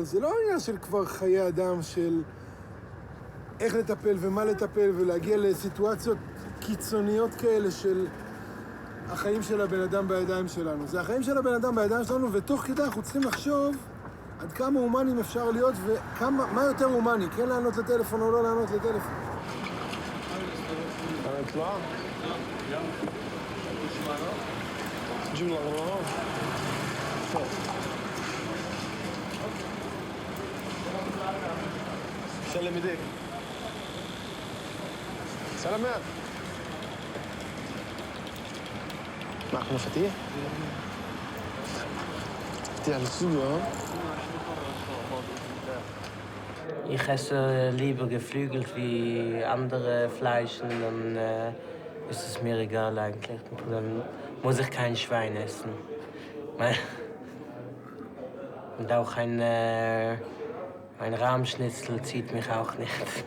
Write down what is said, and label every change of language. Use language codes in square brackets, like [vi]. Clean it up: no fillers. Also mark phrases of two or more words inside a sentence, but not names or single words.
[he] זה לא עניין של כבר חיי אדם, של איך לטפל ומה לטפל, ולהגיע לסיטואציות קיצוניות כאלה של החיים של הבן אדם בידיים שלנו. זה החיים של הבן אדם בידיים שלנו, ותוך כדי אנחנו צריכים לחשוב עד כמה הומנים אפשר להיות, ומה יותר הומני, כן לענות לטלפון או לא לענות לטלפון. [ar] سلم ايديك سلامات معك مفاتيح؟ مفاتيح الاستوديو ها؟ [de] Ich esse lieber geflügelt wie andere Fleischen, dann ist es mir egal eigentlich. Dann muss ich kein Schwein essen. Und auch ein Rahmschnitzel zieht mich auch nicht.